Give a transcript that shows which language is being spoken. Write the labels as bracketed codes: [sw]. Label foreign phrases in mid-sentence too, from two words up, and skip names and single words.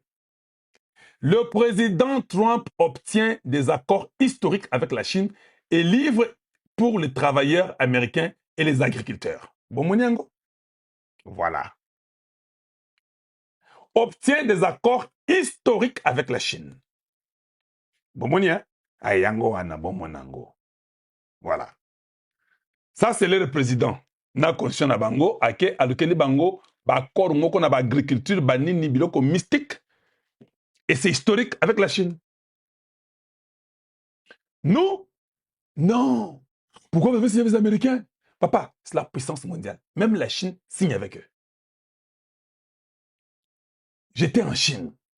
[fr] Le président Trump obtient des accords historiques avec la Chine et livre pour les travailleurs américains et les agriculteurs. [ln] Bomoniango? Voilà. [fr] Obtient des accords historiques avec la Chine. [ln] Bomonia? Ayango ana bomonango. [fr] Voilà. Ça, c'est le président. [ln] Na constitution na bango, ake alukeli bango, ba accord moko na ba agriculture, ba nini biloko mystique. [fr] Et c'est historique avec la Chine. Nous, non. Pourquoi vous avez signé avec les Américains? Papa, c'est la puissance mondiale. Même la Chine signe avec eux. J'étais en Chine.